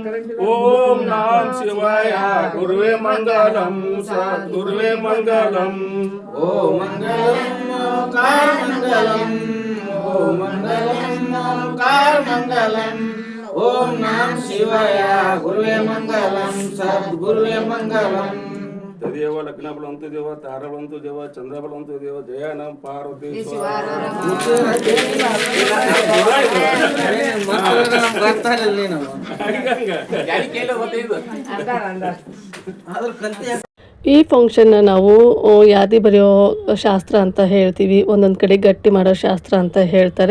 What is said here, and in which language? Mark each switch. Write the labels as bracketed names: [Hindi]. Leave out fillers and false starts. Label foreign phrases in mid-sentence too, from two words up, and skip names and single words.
[Sanskrit] ಓಂ ನಮಃ ಶಿವಾಯ ಗುರುವೇ ಮಂಗಲಂ ಸದ್ಗುರುವೇ ಮಂಗಲಂ ಓಂ ಮಂಗಲಂ ಓಂಕಾರ ಮಂಗಲಂ ಓಂ ಮಂಗಲಂ ಓಂಕಾರ ಮಂಗಲಂ ಓಂ ನಮಃ ಶಿವಾಯ ಗುರುವೇ ಮಂಗಲಂ ಸದ್ಗುರುವೇ ಮಂಗಲಂ ತದೇವ ಲಗ್ನ ಬಲವಂತು ದೇವ ತಾರ ಬಲವಂತು ದೇವ ಚಂದ್ರ ಬಲವಂತು ದೇವ ಜಯ ನಮ ಪಾರ್ವತಿ [Kannada] ಈ ಫಂಕ್ಷನ್ನ ನಾವು ಯಾದಿ ಬರೆಯೋ ಶಾಸ್ತ್ರ ಅಂತ ಹೇಳ್ತೀವಿ, ಒಂದೊಂದು ಕಡೆ ಗಟ್ಟಿ ಮಾಡೋ ಶಾಸ್ತ್ರ ಅಂತ ಹೇಳ್ತಾರೆ.